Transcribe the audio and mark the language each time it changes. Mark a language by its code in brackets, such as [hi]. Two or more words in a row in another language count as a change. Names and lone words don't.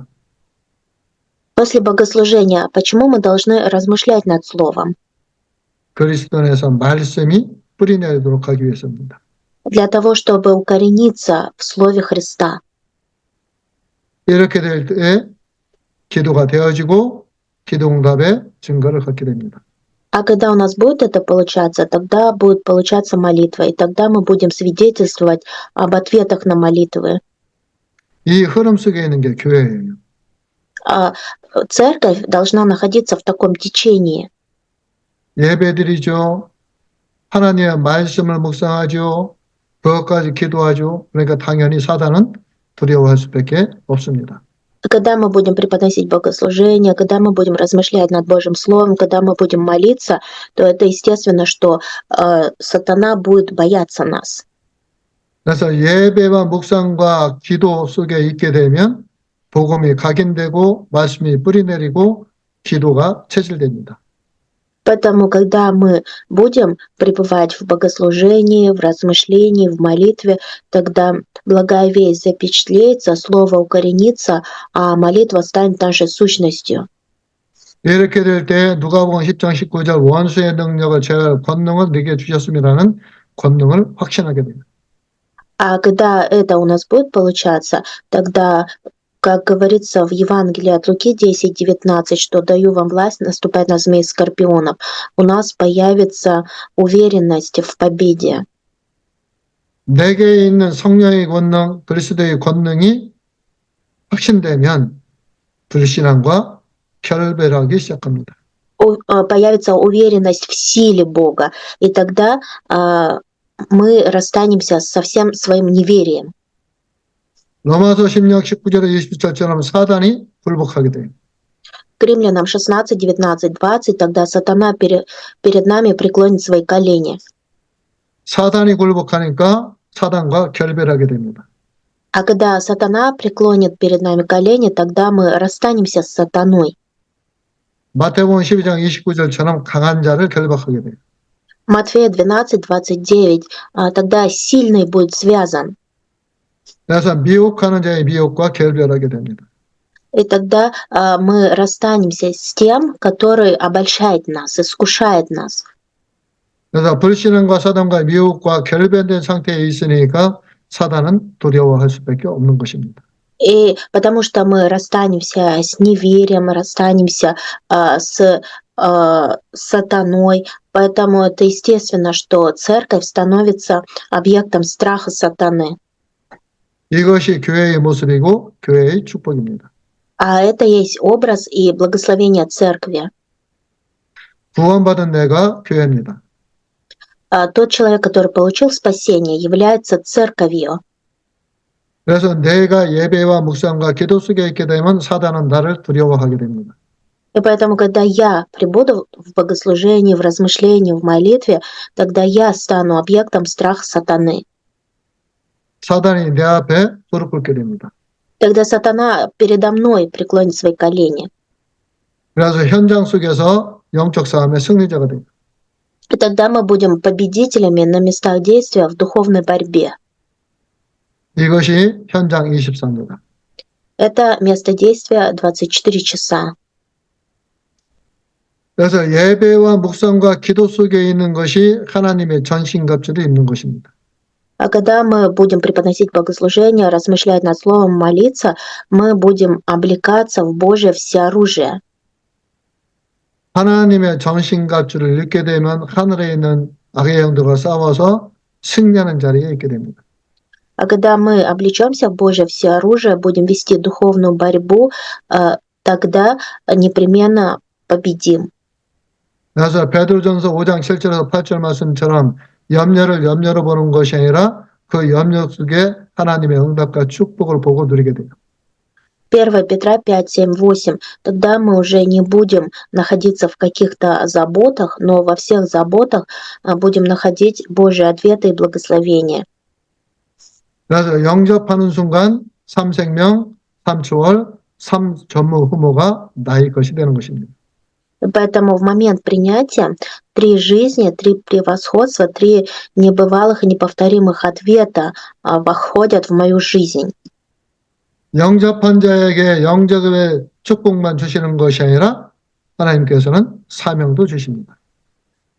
[ru] После богослужения, почему мы должны размышлять над Словом? [ko] 그리스도 안에서 말씀이 뿌리내도록 하기 위해서입니다. [ru] для того, чтобы укорениться в Слове Христа. [ko] 이렇게 될 때 기도가 되어지고 기도응답의 증거를 갖게 됩니다. [ru] А когда у нас будет это получаться, тогда будет получаться молитва, и тогда мы будем свидетельствовать об ответах на молитвы. [ko] 이 흐름 속에 있는 게 교회예요. [ru] А церковь должна находиться в таком течении. [ko] 예배드리죠. 하나님의 말씀을 묵상하죠. 그것까지 기도하죠. 그러니까 당연히 사단은 두려워할 수밖에 없습니다. [ru] Когда мы будем преподносить богослужение, когда мы будем размышлять над Божьим Словом, когда мы будем молиться, то это естественно, что сатана будет бояться нас. [ko] 그래서 예배와 묵상과 기도 속에 있게 되면 복음이 각인되고 말씀이 뿌리내리고 기도가 체질됩니다. [ru] Поэтому, когда мы будем пребывать в богослужении, в размышлении, в молитве, тогда благая весть запечатлеется, слово укоренится, а молитва станет нашей сущностью. [ko] 이렇게 될 때 누가복음 10장 19절 원수의 능력을 제할 권능을 네게 주셨음이라는 권능을 확신하게 됩니다. [ru] А когда это у нас будет получаться, тогда, как говорится в Евангелии от Луки 10:19, что даю вам власть наступать на змей и скорпионов, у нас появится уверенность в победе. [ko] 내게 있는 성령의 권능, 그리스도의 권능이 확신되면 불신앙과 결별하기 시작합니다. [ru] Появится уверенность в силе Бога, и тогда мы расстанемся со всем своим неверием. [ko] 로마서 16, 19절에 20절처럼 사단이 굴복하게 돼요. [ru] К Римлянам 16, 19, 20, тогда сатана перед нами преклонит свои колени. [ko] 사단이 굴복하니까 사단과 결별하게 됩니다. [ru] А когда сатана преклонит перед нами колени, тогда мы расстанемся с сатаной. [ko] 마태복음 12장 29절처럼 강한 자를 결박하게 돼요. [ru] Матфея 12, 29, тогда сильный будет связан. [ko] 그래서 미혹하는 자의 미혹과 결별하게 됩니다. [ru] И тогда мы расстанемся с тем, который обольщает нас, искушает нас. [ko] 그래서 불신앙과 사단과 미혹과 결별된 상태에 있으니까 사단은 두려워할 수밖에 없는 것입니다. [ru] И потому что мы расстанемся с неверием, расстанемся с сатаной, поэтому это естественно, что церковь становится объектом страха сатаны. [ko] 이것이 교회의 모습이고 교회의 축복입니다. [ru] А это есть образ и благословение церкви. [ko] 구원받은 내가 교회입니다. [ru] Тот человек, который получил спасение, является церковью. [ko] 그래서 내가 예배와 묵상과 기도 속에 있게 되면 사단은 나를 두려워하게 됩니다. [ru] И поэтому, когда я пребуду в богослужении, в размышлении, в молитве, тогда я стану объектом страха сатаны. [ko] 사단이 내 앞에 무릎 꿇게 됩니다. [ru] Тогда сатана передо мной преклонит свои колени. [ko] 그래서 현장 속에서 영적 싸움의 승리자가 됩니다. [ru] И тогда мы будем победителями на местах действия в духовной борьбе. [ko] 이것이 현장 24입니다. [ru] Это место действия 24 часа. [ko] 그래서 예배와 묵상과 기도 속에 있는 것이 하나님의 전신갑주를 입는 것입니다. [ru] А когда мы будем преподносить богослужение, размышлять над словом, молиться, мы будем облекаться в Божье всеоружие. [ko] 하나님의 전신갑주를 입게 되면 하늘에 있는 악의 영들과 싸워서 승리하는 자리에 있게 됩니다. [ru] А когда мы облечемся в Божье всеоружие, будем вести духовную борьбу, тогда непременно победим. [ko] 그래서 베드로전서 5장 7절에서 8절 말씀처럼 염려를 염려로 보는 것이 아니라 그 염려 속에 하나님의 응답과 축복을 보고 누리게 돼요. [ru] 1 Петра 5, 7, 8. Тогда мы уже не будем находиться в каких-то заботах, но во всех заботах будем находить Божьи ответы и благословения. [ko] 그래서 영접하는 순간 3생명, 3초월, 3전무 후모가 나의 것이 되는 것입니다. [ru] Поэтому в момент принятия 3 жизни, 3 превосходства, 3 небывалых и неповторимых ответа входят в мою жизнь. [ko] 영접한 자에게 영접의 축복만 주시는 것이 아니라 하나님께서는 사명도 주십니다.